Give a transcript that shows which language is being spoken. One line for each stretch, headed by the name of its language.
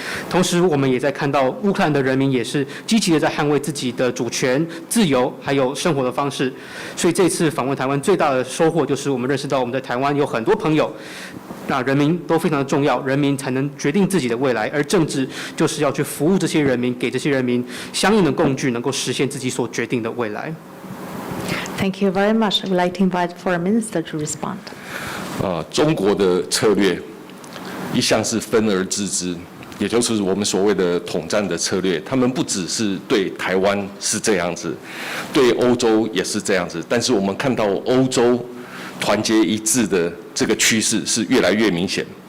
Chinese: 同时，我们也在看到乌克兰的人民也是积极的在捍卫自己的主权、自由还有生活的方式。所以这次访问台湾最大的收获就是我们认识到我们在台湾有很多朋友。那人民都非常的重要，人民才能决定自己的未来，而政治就是要去服务这些人民，给这些人民相应的工具，能够实现自己所决定的未来。
English: Thank you very much. I would like to invite Foreign Minister to respond.
Chinese: 中国的策略一向是分而治之，也就是我们所谓的统战的策略。他们不只是对台湾是这样子，对欧洲也是这样子。但是我们看到欧洲团结一致的这个趋势是越来越明显。